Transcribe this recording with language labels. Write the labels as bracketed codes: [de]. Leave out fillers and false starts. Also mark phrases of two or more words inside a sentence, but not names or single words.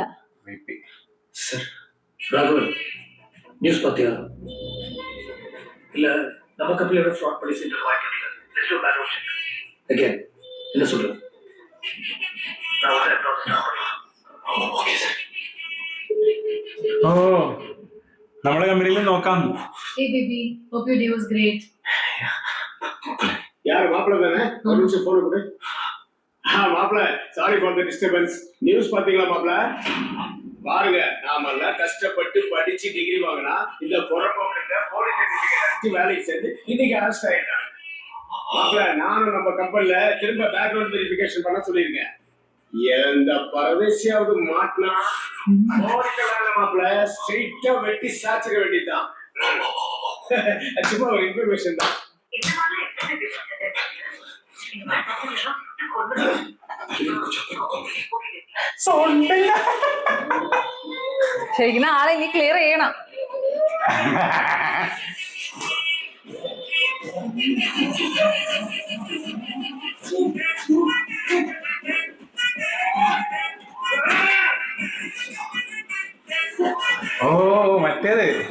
[ta] வெயிட். சார் ராகுல் நியூஸ் பார்த்தியா? இல்ல நம்ம கம்பெனியோட ஃப்ராட் பண்ணி சென்டர் அகேன் என்ன சொல்ற? ஓகே சார். [ml] ഓ നമ്മളെ കമ്പനിയിൽ നോക്കാം. [en] Hey baby, hope your day was great. [ta] யார் மாப்பிள்ள தானே? ஒரு நிமிஷம் போன் கொடு. மாப்பிள்ள, [en] sorry for the disturbance. [ta] நியூஸ் பாத்தீங்களா மாப்பிள்ள? பாருங்க, நாமெல்லாம் கஷ்டப்பட்டு படிச்சு டிகிரி வாங்கினா இந்த பொறப்போக்கிட்ட [en] police certificate [ta] வேலைக்கு சேர்ந்து இன்னைக்கு அரெஸ்ட் ஆயிட்டாங்க. மாப்பிள்ள, நானும் நம்ம கம்பெனில திரும்ப [en] background verification [ta] பண்ண சொல்லியிருக்கேன். எந்த பரதேசியாவது மாட்டினா மாப்பிள்ள ஸ்ட்ரெயிட்டா வெட்டி சாச்சிட வேண்டியதுதான். சும்மா ஒரு இன்ஃபர்மேஷன் தான். [ml] ശരിക്കും ആളെ ഇനി ക്ലിയർ ചെയ്യണം. ഓ മറ്റേത്